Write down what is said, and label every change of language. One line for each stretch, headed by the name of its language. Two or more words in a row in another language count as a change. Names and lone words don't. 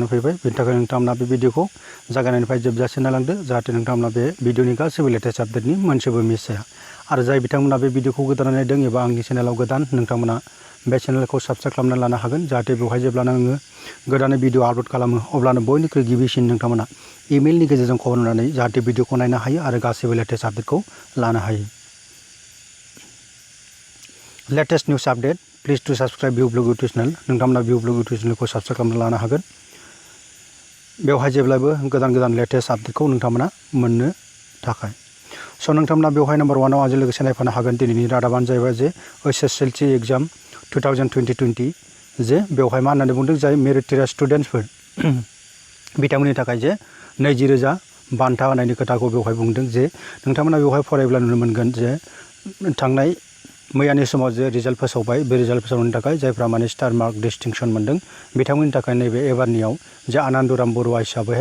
Bodo: फैबाय बेनि थाखाय नोंथांमोना बे भिडिअखौ जागायनायनिफ्राय जोबजासिम नायलांदो जाहाथे नोंथांमोना बे भिडिअनि गासैबो
English: latest update
Bodo: मोनसेबो मिस जाया आरो जाय बिथांमोना बे भिडिअखौ गोदानै नायदों एबा आंनि चेनेलाव गोदान नोंथांमोना बे चेनेलखौ साबस्क्राइब खालामनानै लानो हागोन जाहाथे बेवहाय जेब्लानो आङो गोदानै भिडिअ आपल'ड खालामो अब्लानो बयनिख्रुइ गिबिसिन नोंथांमोना इमेलनि गेजेरजों खबर होनानै जाहाथे भिडिअखौ नायनो हायो आरो गासैबो
English: latest update
Bodo: लानो हायो
English: Latest news update. Please to subscribe View Blog YouTube channel.
Bodo: नोंथांमोना View Blog YouTube channel खौ subscribe खालामना लानो हागोन। बेवहाय जेब्लाबो गोदान
English: latest update
Bodo: खौ नोंथांमोना मोननो थाखाय। स' नोंथांमोना बेवहाय नम्बर 1 आव आंजों लोगोसे नायफानो हागोन दिनैनि रादाबानो जाहैबाय जे
English: HSLC exam
Bodo: 2020 जे बेवहाय मा होननानै बुंदों जाय
English: Meritorious students
Bodo: बिथांमोननि थाखाय जे 20,000 बान्था होनायनि खोथाखौ बेवहाय बुंदों जे नोंथांमोना बेवहाय फरायब्ला नुनो मोनगोन जे थांनाय मैयानि समाव जे रिजाल्ट फोसावबाय बे रिजाल्ट फोसावनायनि थाखाय जायफ्रा माने
English: star mark distinction
Bodo: मोनदों बिथांमोननि थाखाय नैबे एबारनियाव जे आनन्दराम बरुवा हिसाबैहाय